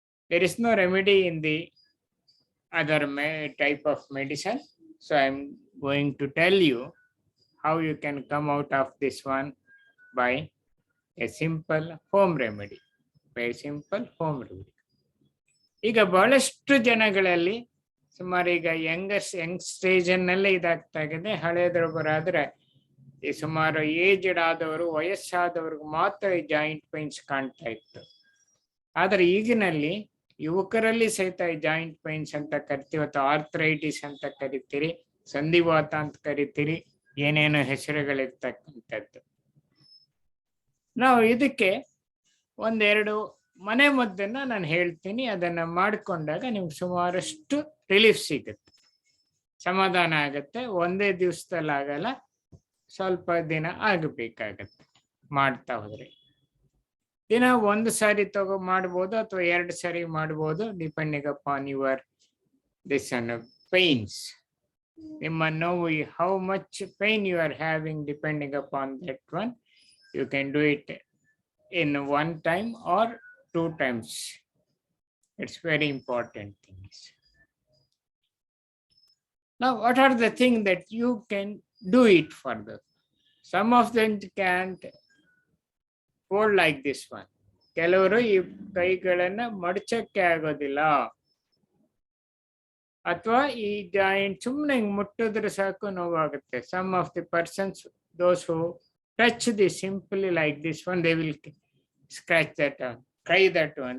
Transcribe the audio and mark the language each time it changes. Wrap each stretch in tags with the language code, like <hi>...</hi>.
<en>There is no remedy in the other type of medicine, so I am going to tell you how you can come out of this one by a simple home remedy. Very simple home remedy.</en> <kn>ಈಗ ಬಹಳಷ್ಟು ಜನಗಳಲ್ಲಿ ಸುಮಾರು ಈಗ Young stage ಅನ್ನಲ್ಲೇ ಇದಾಗ್ತಾ ಇದೆ. ಹಳೆಯದೊಬ್ಬರಾದ್ರೆ ಈ ಸುಮಾರು aged ಆದವರು, ವಯಸ್ಸಾದವ್ರಿಗೆ ಮಾತ್ರ ಈ ಜಾಯಿಂಟ್ ಪೈನ್ಸ್ ಕಾಣ್ತಾ ಇತ್ತು. ಆದ್ರೆ ಈಗಿನಲ್ಲಿ ಯುವಕರಲ್ಲಿ ಸಹಿತ ಈ ಜಾಯಿಂಟ್ ಪೈನ್ಸ್ ಅಂತ ಕರಿತೀವಿ ಅಥವಾ ಆರ್ಥರೈಟಿಸ್ ಅಂತ ಕರಿತೀರಿ, ಸಂಧಿವಾತ ಅಂತ ಕರಿತೀರಿ, ಏನೇನೋ ಹೆಸರುಗಳಿರ್ತಕ್ಕಂಥದ್ದು. ನಾವು ಇದಕ್ಕೆ ಒಂದೆರಡು ಮನೆ ಮದ್ದನ್ನ ನಾನು ಹೇಳ್ತೀನಿ. ಅದನ್ನ ಮಾಡಿಕೊಂಡಾಗ ನಿಮ್ಗೆ ಸುಮಾರಷ್ಟು ರಿಲೀಫ್ ಸಿಗುತ್ತೆ, ಸಮಾಧಾನ ಆಗತ್ತೆ. ಒಂದೇ ದಿವಸದಲ್ಲಿ ಆಗಲ್ಲ, ಸ್ವಲ್ಪ ದಿನ ಆಗಬೇಕಾಗತ್ತೆ ಮಾಡ್ತಾ ಹೋದ್ರೆ. ದಿನ ಒಂದು ಸಾರಿ ಮಾಡ್ಬೋದು ಅಥವಾ ಎರಡು ಸಾರಿ ಮಾಡ್ಬೋದು,</kn> <en>Depending upon your this pains.</en> <kn>ನಿಮ್ಮ ನೋವು,</kn> <en>How much pain you are having, depending upon that one. You can do it in one time or two times. It's very important things. Now, what are the things that you can do it for them? Some of them can't hold like this one.</en> <kn>ಕೆಲವರು ಈ ಕೈಗಳನ್ನ ಮಡಚಕ್ಕೆ ಆಗೋದಿಲ್ಲ, ಅಥವಾ ಈ joint ಸುಮ್ಮನೆ ಮುಟ್ಟಿದ್ರೆ ಸಾಕು ನೋವಾಗುತ್ತೆ.</kn> <en>Some of the persons, those who touch this simply like this one, they will scratch that one, try that one.</en>